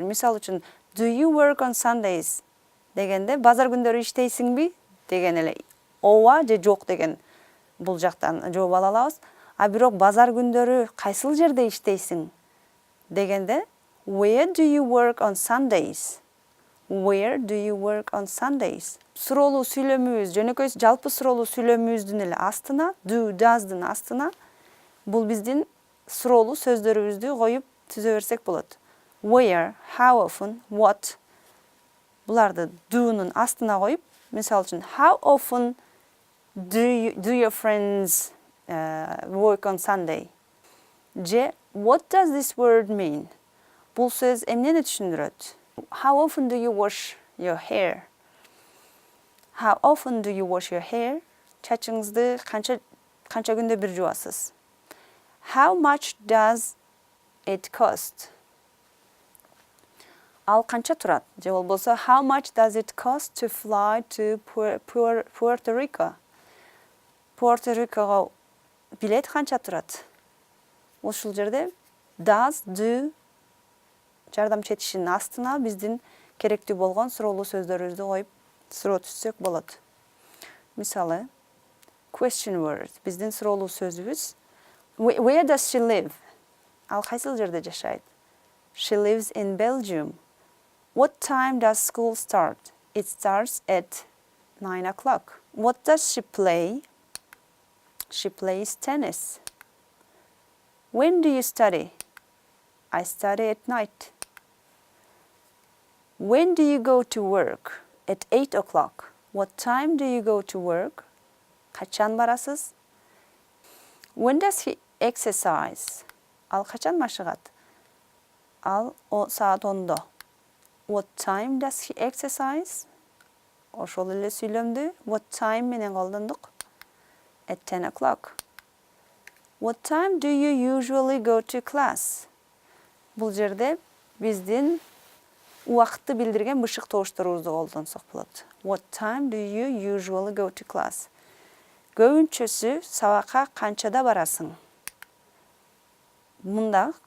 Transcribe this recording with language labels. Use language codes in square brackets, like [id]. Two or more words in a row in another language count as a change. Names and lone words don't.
[ky] Мисалы үчүн [en] do you work on Sundays [ky] дегенде базар күндөрү иштейсиңби деген эле ооба же жок деген бул жактан жооп ала алабыз. А бирок базар күндөрү кайсыл жерде иштейсиң дегенде [en] where do you work on Sundays? Where do you work on Sundays? [ky] Суроолуу сүйлөмүбүз, жөнөкөй жалпы суроолуу сүйлөмүбүздүн эле астына, do, does'дын астына бул биздин суроолуу сөздөрүбүздү коюп түзө берсек болот. [en] Where, how often, what [ky] буларды do'нун астына коюп, мисалы үчүн [en] how often do your friends work on Sunday? Же what does this word mean? [ky] Бул сөз эмнени түшүндүрөт? [en] How often do you wash your hair? How often do you wash your hair? [ky] Чачыңызды канча күндө бир жуасыз? [en] How much does it cost? [ky] Ал канча турат? Же болбосо [en] how much does it cost to fly to Puerto Rico? [ky] Puerto Rico'га билет канча турат? Ушул жерде does, do жардамчы астына биздин керектүү болгон суроолуу сөздөрүбүздү коюп суроо түзсөк болот. Мисалы, [en] question word [ky] биздин суроолуу сөзүбүз [en] where does she live? [ky] Ал кайсыл жерде жашайт? [en] She lives in Belgium. What time does school start? It starts at 9 o'clock. What does she play? She plays tennis. When do you study? I study at night. When do you go to work? At 8 o'clock. What time do you go to work? [ky] Качан барасыз? [en] When does he exercise? [ky] Ал качан машыгат? Ал саат 10-до. [en] What time does he exercise? [ky] Ошол эле сүйлөмдү what time менен колдондук. [en] At 10 o'clock. What time do you usually go to class? [ky] Бул жерде биздин убакытты билдирген бышык тобушторубузду колдонсок болот. [en] What time do you usually go to class? [ky] Көбүнчөсү сабакка канчада барасың? Мында